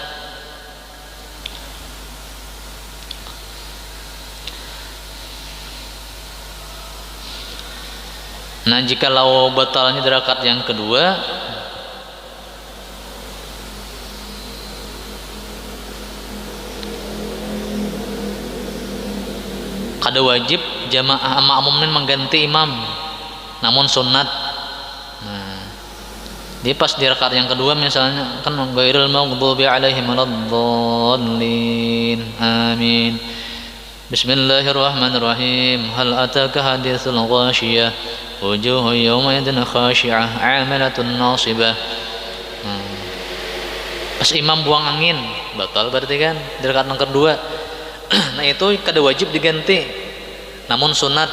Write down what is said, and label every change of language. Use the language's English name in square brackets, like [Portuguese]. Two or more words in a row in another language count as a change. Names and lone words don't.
[Banjar] Nah, jikalau batalnya di rakaat yang kedua, kada wajib jamaah makmumin mengganti imam, namun sunat. Nah, dia pas di rakaat yang kedua misalnya kan [Arabic] غير المغضوب عليهم ولا الضالين. [Banjar] Amin. [Arabic] بسم الله الرحمن الرحيم. هل أتاك حديث الغاشية وجوه يومئذ خاشعة عاملة ناصبة. [Banjar] Pas imam buang angin batal berarti kan di rakaat yang kedua. Nah, itu kada wajib diganti, namun sunat.